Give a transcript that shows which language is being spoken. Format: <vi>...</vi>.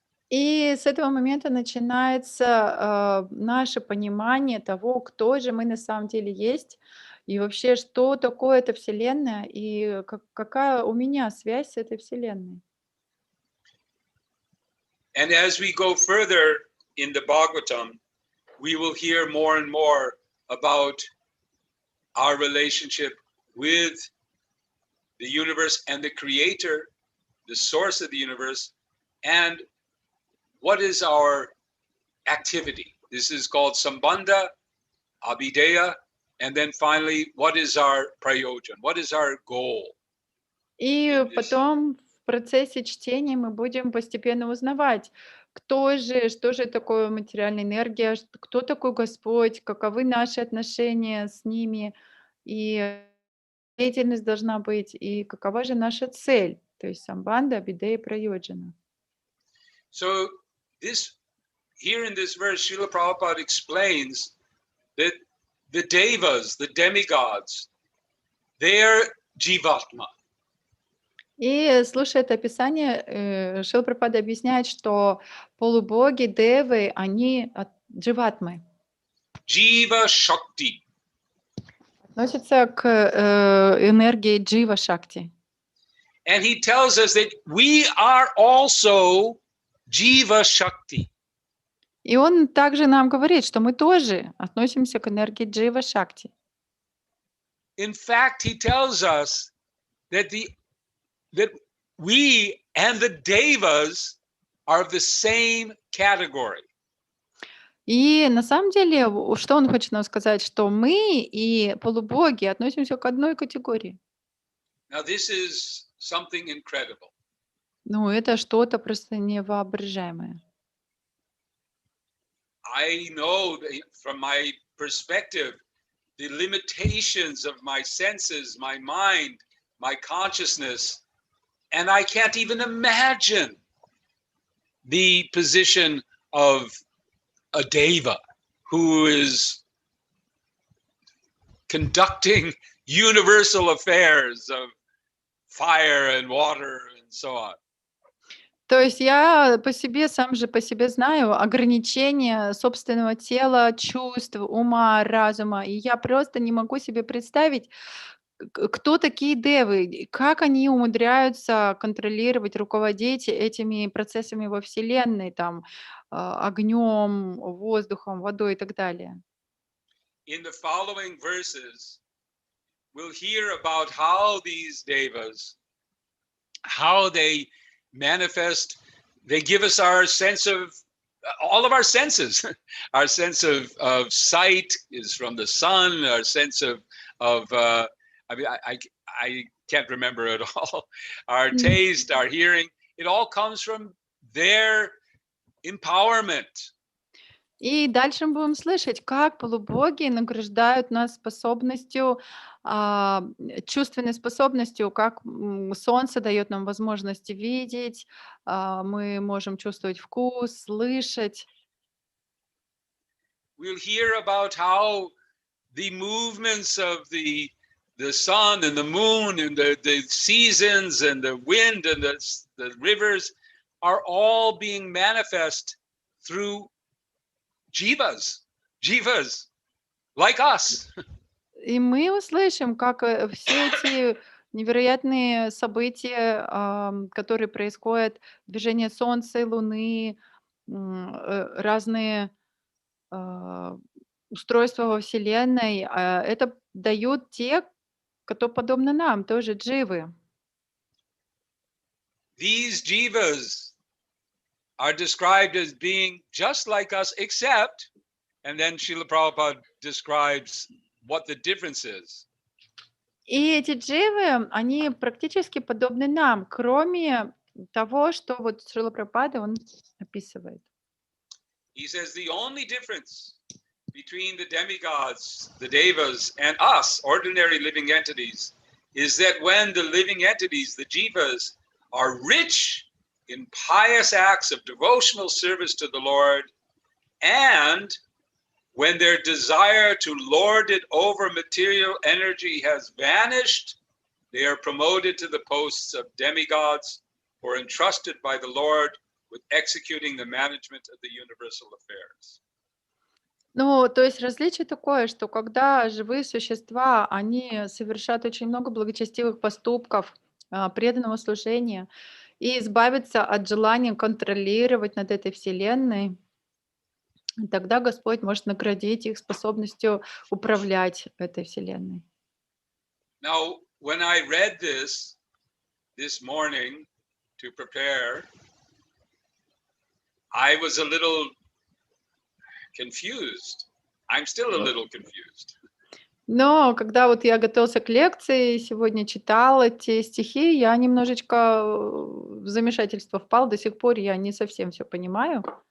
<ru>И с этого момента начинается наше понимание того, кто же мы на самом деле есть, и вообще, что такое эта Вселенная, и какая у меня связь с этой Вселенной.</ru> <en>And as we go further in the Bhagavatam, we will hear more and more about our relationship with the universe and the creator, the source of the universe, and what is our activity. This is called Sambandha, Abhideya, and then finally, what is our prayojan? What is our goal?</en> <ru>И потом в процессе чтения мы будем постепенно узнавать, кто же, что же такое материальная энергия, кто такой Господь, каковы наши отношения с ними, и деятельность должна быть, и какова же наша цель, то есть самбанда, абидея, прайоджана.</ru> <en>So this here in this verse, Srila Prabhupada explains that the devas, the demigods, they're jivatma.</en> <ru>И слушая это описание, Шрила Прабхупада объясняет, что полубоги, девы, они дживатмы,</ru> <en>Jiva Shakti.</en> <ru>относятся к энергии джива шакти.</ru> <en>And he tells us that we are also Jiva Shakti.</en> <ru>И он также нам говорит, что мы тоже относимся к энергии джива шакти.</ru> <en>In fact, he tells us that we and the devas are of the same category.</en> <ru>И на самом деле, что он хочет нам сказать, что мы и полубоги относимся к одной категории.</ru> <en>Now, this is something incredible.</en> <ru>Ну, это что-то просто невоображаемое.</ru> <en>I know from my perspective, the limitations of my senses, my mind, my consciousness, and I can't even imagine the position of a deva who is conducting universal affairs of fire and water and so on.</en> <ru>То есть я сам же по себе знаю ограничения собственного тела, чувств, ума, разума, и я просто не могу себе представить, кто такие девы, и как они умудряются контролировать, руководить этими процессами во Вселенной, там, огнем, воздухом, водой и так далее.</ru> <en>In the following verses, we'll hear about how these devas, how they manifest, they give us our sense of, all of our senses. Our sense of sight is from the sun, our sense of I mean, I can't remember it all. Our taste, our hearing, it all comes from their empowerment.</en> <ru>И дальше мы будем слышать, как полубоги награждают нас способностью, чувственной способностью, как солнце дает нам возможность видеть, мы можем чувствовать вкус, слышать.</ru> <en>We'll hear about how the movements of the sun and the moon and the seasons and the wind and the rivers are all being manifest through jivas like us.</en> <ru>И мы услышим, как все эти невероятные события, которые происходят, движение Солнца и Луны, разные а, устройства во Вселенной, это дают те, кто подобны нам, тоже дживы.</ru> <en>These jivas are described as being just like us, except, and then Srila Prabhupada describes what the difference is.</en> <ru>И эти дживы, они практически подобны нам, кроме того, что вот Шрила Прабхупада, он описывает.</ru> <en>He says the only difference between the demigods, the devas, and us, ordinary living entities, is that when the living entities, the jivas, are rich in pious acts of devotional service to the Lord, and when their desire to lord it over material energy has vanished, they are promoted to the posts of demigods or entrusted by the Lord with executing the management of the universal affairs.</en> <ru>Ну, то есть различие такое, что когда живые существа, они совершают очень много благочестивых поступков, преданного служения, и избавиться от желания контролировать над этой вселенной, тогда Господь может наградить их способностью управлять этой вселенной.</ru> <en>Now, when I read this morning to prepare, I was a little confused. I'm still a little confused.</en> <ru>Но когда вот я готовился к лекции, сегодня читал эти стихи, я немножечко в замешательство впал. До сих пор я не совсем все понимаю.</ru>